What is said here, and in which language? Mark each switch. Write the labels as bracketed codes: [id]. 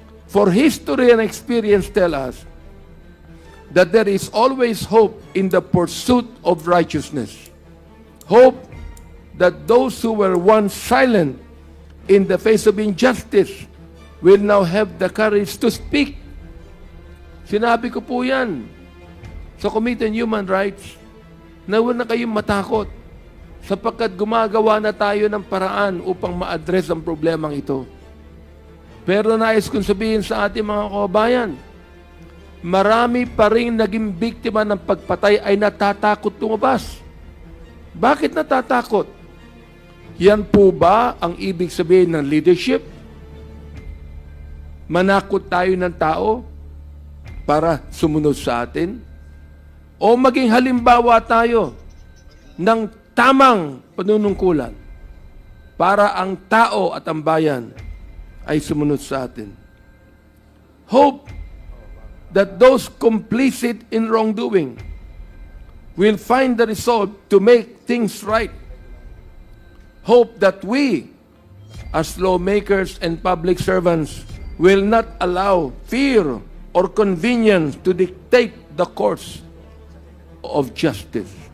[en] For history and experience tell us that there is always hope in the pursuit of righteousness. Hope that those who were once silent in the face of injustice will now have the courage to speak. [tl] Sinabi ko po yan sa Committee on Human Rights na huwag na kayong matakot sapagkat gumagawa na tayo ng paraan upang ma-address ang problemang ito. Pero nais kong sabihin sa ating mga kababayan, marami pa rin naging biktima ng pagpatay ay natatakot lumabas. Bakit natatakot? Yan po ba ang ibig sabihin ng leadership? Manakot tayo ng tao para sumunod sa atin? O maging halimbawa tayo ng tamang panunungkulan? para ang tao at ang bayan ay sumunod sa atin. [en] Hope that those complicit in wrongdoing will find the resolve to make things right. Hope that we, as lawmakers and public servants, will not allow fear or convenience to dictate the course of justice.